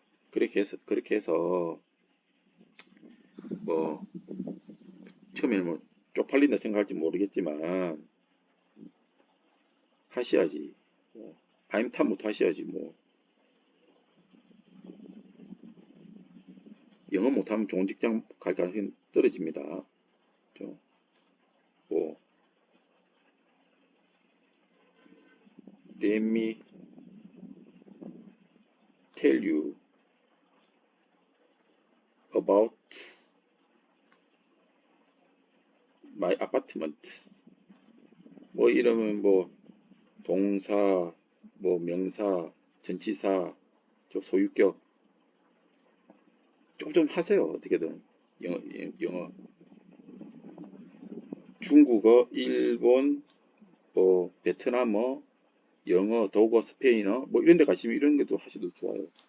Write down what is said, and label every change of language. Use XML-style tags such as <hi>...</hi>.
<ko>그렇게 해서 뭐 처음에는 뭐 쪽팔린다 생각할지 모르겠지만 하셔야지. 바임탑부터 하셔야지. 뭐 영어 못하면 좋은 직장 갈 가능성이 떨어집니다.</ko> <en>뭐 let me tell you about my apartment.</en> <ko>뭐 이러면 뭐 동사, 뭐 명사, 전치사, 소유격 좀 하세요. 어떻게든 영어, 중국어, 일본, 뭐 베트남어, 영어, 독어, 스페인어 뭐 이런 데 가시면 이런 것도 하셔도 좋아요.</ko>